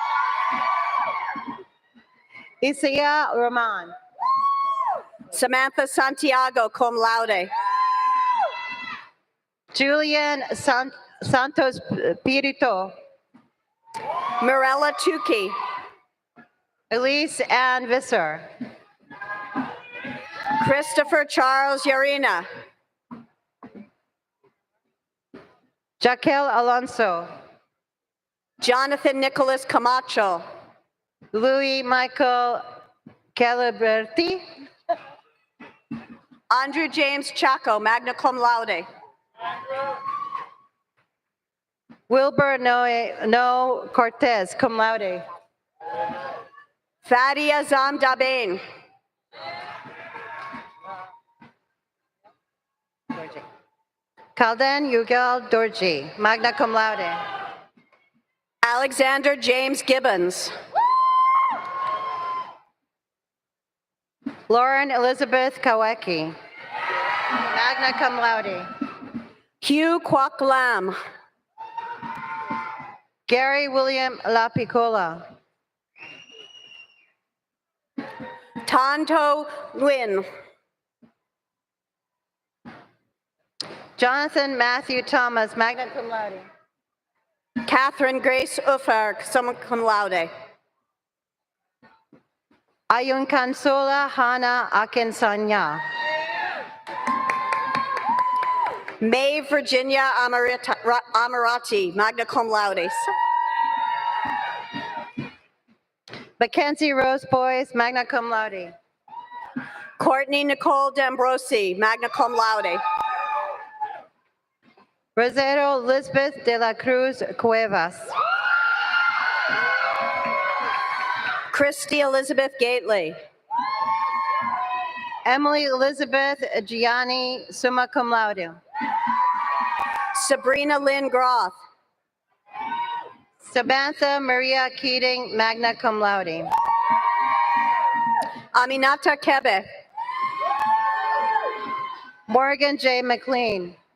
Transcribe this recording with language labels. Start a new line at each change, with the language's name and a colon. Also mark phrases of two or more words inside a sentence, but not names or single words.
English: Isaiah Roman. Samantha Santiago,
Latin: cum laude.
English: Julian Santos Pirito. Mirella Tukey. Elise Ann Visser. Christopher Charles Yarina. Jaquel Alonso. Jonathan Nicholas Camacho. Louis Michael Caliberti. Andrew James Chaco,
Latin: magna cum laude.
English: Wilbur No Cortez,
Latin: cum laude.
English: Fadi Azam Dabain. Kalden Yugal Dorji,
Latin: magna cum laude.
English: Alexander James Gibbons. Lauren Elizabeth Kawecki,
Latin: magna cum laude.
English: Hugh Kwok Lam. Gary William Lapicola. Tonto Nguyen. Jonathan Matthew Thomas,
Latin: magna cum laude.
English: Catherine Grace Uffer,
Latin: summa cum laude.
English: Ayun Kansola Hana Akinsanya. May Virginia Amarati,
Latin: magna cum laude.
English: Mackenzie Rose Boyce,
Latin: magna cum laude.
English: Courtney Nicole D'Ambrosi,
Latin: magna cum laude.
English: Rosero Elizabeth de la Cruz Cuevas. Christy Elizabeth Gately. Emily Elizabeth Gianni,
Latin: summa cum laude.
English: Sabrina Lynn Groth. Samantha Maria Keating,
Latin: magna cum laude.
English: Aminata Kebe. Morgan J. McLean.